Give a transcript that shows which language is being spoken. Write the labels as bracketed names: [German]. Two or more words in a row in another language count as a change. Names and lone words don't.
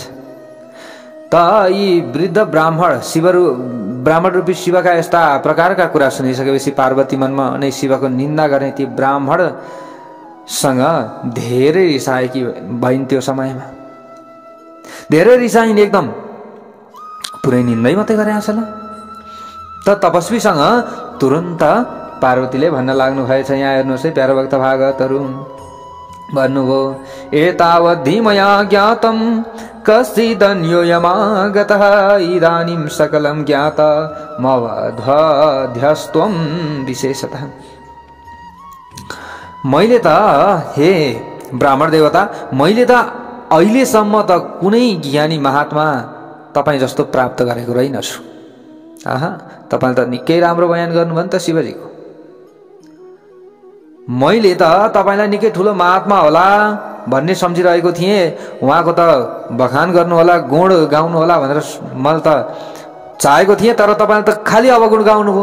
[Nepali] त यी वृद्ध ब्राह्मण रूपी शिवका यस्ता प्रकारका कुरा सुनिसकेपछि पार्वती मनमा नै शिवको निन्दा गर्ने ती ब्राह्मणसँग धेरै रिसाएकी भइन्। त्यो समयमा धेरै रिसाइन्, एकदम पुरै निन्दै मात्रै गरे आँसला। त तपस्वीसँग तुरन्त पार्वतीले भन्न लाग्नु भएछ। यहाँ हेर्नुहोस् है प्यारो भक्त भागवतहरू, भन्नुभयो [Sanskrit] एतावद्धि मया ज्ञातं कश्चिदन्यो यमागतः इदानीं सकलं ज्ञाता मवध्वध्यस्त्वं विशेषतः। [Nepali] मैले त हे ब्राह्मण देवता, मैले त अहिलेसम्म त कुनै ज्ञानी महात्मा तपाईँ जस्तो प्राप्त गरेको रहेनछु। आहा, तपाईँले त निकै राम्रो बयान गर्नुभयो नि त शिवजीको। मैले त तपाईँलाई निकै ठुलो महात्मा होला भन्ने सम्झिरहेको थिएँ, उहाँको त बखान गर्नु होला, गुण गाउनु होला भनेर मैले त चाहेको थिएँ, तर तपाईँले त खालि अवगुण गाउनुभयो।